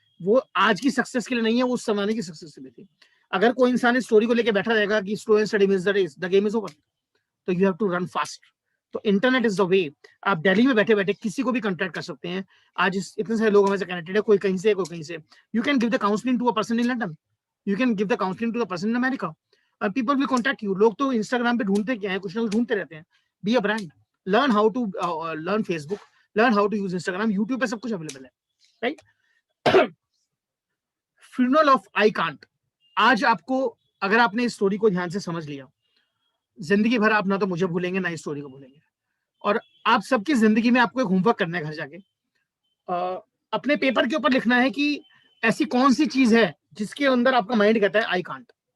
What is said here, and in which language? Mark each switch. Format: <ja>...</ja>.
<hi>वो आज की सक्सेस के लिए नहीं है, वो उस जमाने की सक्सेस के लिए थी। अगर कोई इंसान इस स्टोरी को लेकर बैठा रहेगा कि</hi> <en>slow and steady wins the race, the game is over,</en> <hi>तो</hi> <en>You have to run fast.</en> <hi>तो</hi> <en>Internet is the way.</en> <hi>आप दिल्ली में बैठे बैठे किसी को भी कॉन्टैक्ट कर सकते हैं। आज इतने सारे लोग हमें से कनेक्टेड है, कोई कहीं से, कोई कहीं से।</hi> <en>You can give the counselling to a person in London, you can give the counselling to the person in America, और people will contact you.</en> <hi>लोग तो इंस्टाग्राम पे ढूंढते क्या है, कुछ ना कुछ ढूंढते रहते हैं।</hi> <en>be a brand, learn how to learn Facebook, learn how to use Instagram, YouTube</en> <hi>पे सब कुछ अवेलेबल है,</hi> <en>Right? Funeral of I can't.</en> <hi>आज आपको, अगर आपने इस स्टोरी को ध्यान से समझ लिया, जिंदगी भर आप ना तो मुझे भूलेंगे ना इस स्टोरी को भूलेंगे। और आप सबकी जिंदगी में आपको एक होमवर्क करना है घर जाके, अपने पेपर के ऊपर लिखना है कि ऐसी कौन सी चीज है जिसके अंदर आपका माइंड कहता है</hi> <en>I can't.</en>